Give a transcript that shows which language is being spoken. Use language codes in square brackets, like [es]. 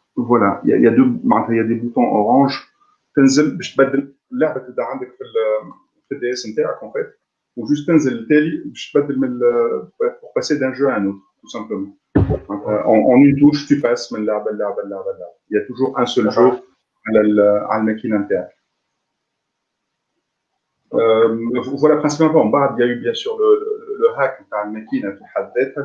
[fr] Voilà, il y a des boutons orange. [ar] تنزل باش تبدل اللعبه تبدا عندك في الدي اس نتاعك en fait وجوست تنزل التالي باش تبدل من [fr] pour passer d'un jeu à un autre tout simplement. En une touche tu passes [ar] من لعبه للعبه للعبه. [fr] Il y a toujours un seul jeu [ar] على الماكينه نتاعك. [fr] Voilà principalement. En bas il y a eu bien sûr le hack [ar] نتاع الماكينه في حد ذاتها.